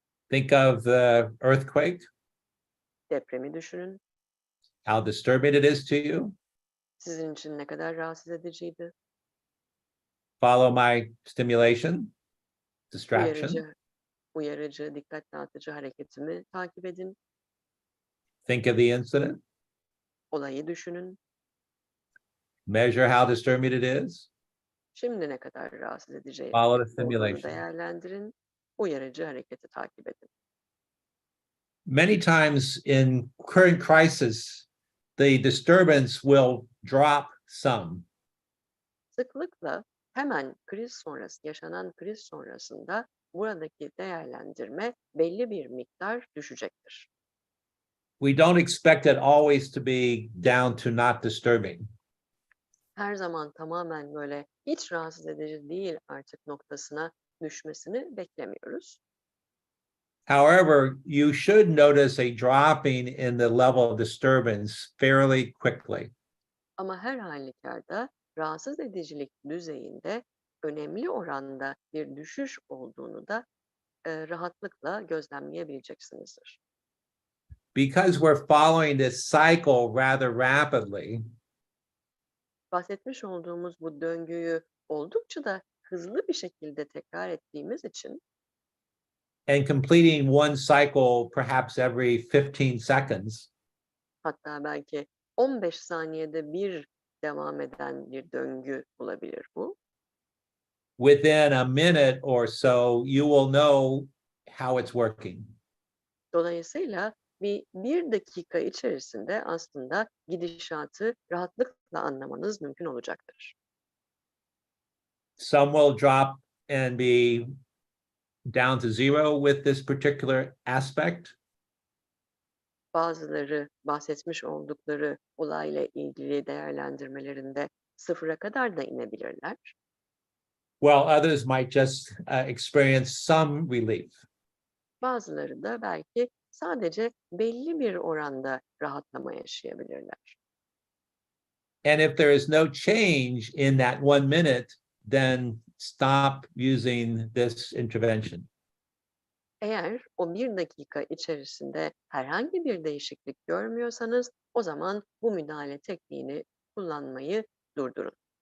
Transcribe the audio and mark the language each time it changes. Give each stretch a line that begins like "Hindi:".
English: Think of the earthquake,
Turkish: Depremi düşünün.
English: how disturbing it is to you.
Turkish: Sizin için ne kadar rahatsız ediciydi?
English: Follow my stimulation, distraction.
Turkish: Uyarıcı, dikkat dağıtıcı hareketimi takip edin.
English: Think of the incident.
Turkish: Olayı düşünün.
English: Measure how disturbing it is.
Turkish: Şimdi ne kadar rahatsız edici
English: Follow the
Turkish: olduğunu
English: stimulation.
Turkish: değerlendirin. Uyarıcı hareketi takip edin.
English: Many times in current crisis, the disturbance will drop some.
Turkish: Sıklıkla hemen yaşanan kriz sonrasında buradaki değerlendirme belli bir miktar düşecektir.
English: We don't expect it always to be down to not disturbing.
Turkish: Her zaman tamamen böyle hiç rahatsız edici değil artık noktasına düşmesini beklemiyoruz.
English: However, you should notice a dropping in the level of disturbance fairly quickly.
Turkish: Ama her halükarda rahatsız edicilik düzeyinde önemli oranda bir düşüş olduğunu da rahatlıkla gözlemleyebileceksinizdir.
English: Because we're following this cycle rather rapidly,
Turkish: Bahsetmiş olduğumuz bu döngüyü oldukça da hızlı bir şekilde tekrar ettiğimiz için
English: and completing one cycle perhaps every 15 seconds,
Turkish: hatta belki 15 saniyede bir devam eden bir döngü olabilir bu.
English: within a minute or so, you will know how it's working.
Turkish: Dolayısıyla bir dakika içerisinde aslında gidişatı rahatlıkla anlamanız mümkün olacaktır.
English: Some will drop and be down to 0 with this particular aspect.
Turkish: Bazıları bahsetmiş oldukları olayla ilgili değerlendirmelerinde 0'a kadar da inebilirler.
English: While others might just experience some relief.
Turkish: Bazıları da belki sadece belli bir oranda rahatlama yaşayabilirler.
English: And if there is no change in that 1 minute, then stop using this intervention.
Turkish: Eğer o bir dakika içerisinde herhangi bir değişiklik görmüyorsanız o zaman bu müdahale tekniğini kullanmayı durdurun.